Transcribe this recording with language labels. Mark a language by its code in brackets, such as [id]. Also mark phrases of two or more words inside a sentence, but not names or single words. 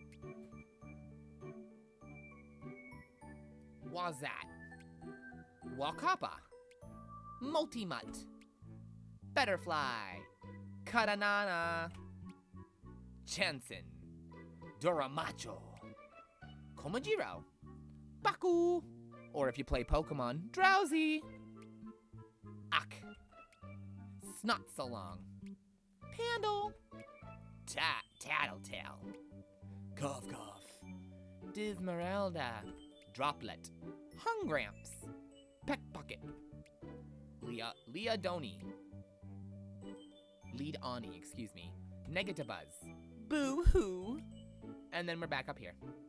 [en] Wazat, Wakapa, Multimut, Betterfly, Katanana, Chanson, Doramacho, Komajiro, Baku, or if you play Pokemon, Drowsy, Ak, Snotsalong, Pandle, Tattletale, Cough Cough, Dismeralda, Droplet, Hungramps, Peckpocket, Leadoni, excuse me, Negativuzz, Boo-hoo, and then we're back up here.